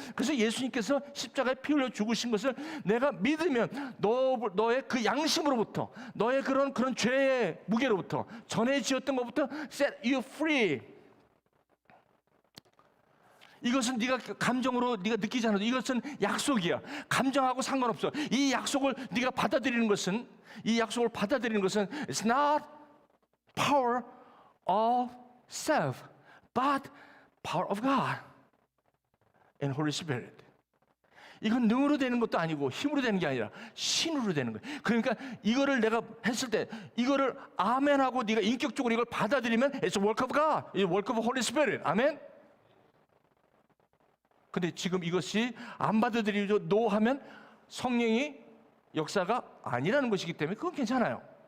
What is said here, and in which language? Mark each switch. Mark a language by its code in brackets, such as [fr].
[ko] 그래서 예수님께서 십자가에 피 흘려 죽으신 것을 내가 믿으면 너의 그 양심으로부터 너의 그런 죄의 무게로부터 전에 지었던 것부터 [en] set you free. [ko] 이것은 네가 감정으로 네가 느끼지 않아도 이것은 약속이야. 감정하고 상관없어. 이 약속을 네가 받아들이는 것은 [en] It's not power of self, but power of God and Holy Spirit. [ko] 이건 능으로 되는 것도 아니고 힘으로 되는 게 아니라 신으로 되는 거예요. 그러니까 이거를 내가 했을 때 이거를 아멘하고 네가 인격적으로 이걸 받아들이면 [en] It's a work of God, It's a work of Holy Spirit. [ko] 아멘. 근데 지금 이것이 안 받아들이죠. 노 하면 성령이 역사가 아니라는 것이기 때문에 그건 괜찮아요.